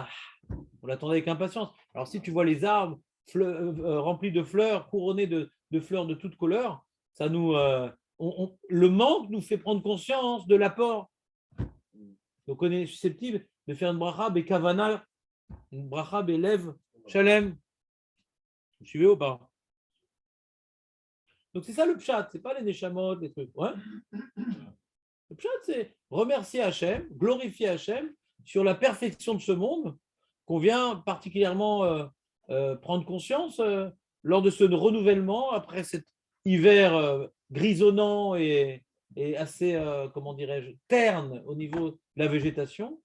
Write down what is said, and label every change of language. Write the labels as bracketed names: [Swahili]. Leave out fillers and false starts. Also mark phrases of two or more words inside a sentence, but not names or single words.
[French] On l'attendait avec impatience. Alors, si tu vois les arbres remplis de fleurs, couronnés de fleurs de toutes couleurs, ça nous. Le manque nous fait prendre conscience de l'apport. Donc, on est susceptible de faire une [Hebrew] ברכה בכוונה, [French] une [Hebrew] ברכה בלב שלם. [French] Vous suivez ou pas? Donc, c'est ça le pshat, c'est pas les neshamot, les trucs. Ouais. Le pshat, c'est remercier Hachem, glorifier Hachem sur la perfection de ce monde qu'on vient particulièrement prendre conscience lors de ce renouvellement après cet hiver grisonnant et assez, comment dirais-je, terne au niveau de la végétation.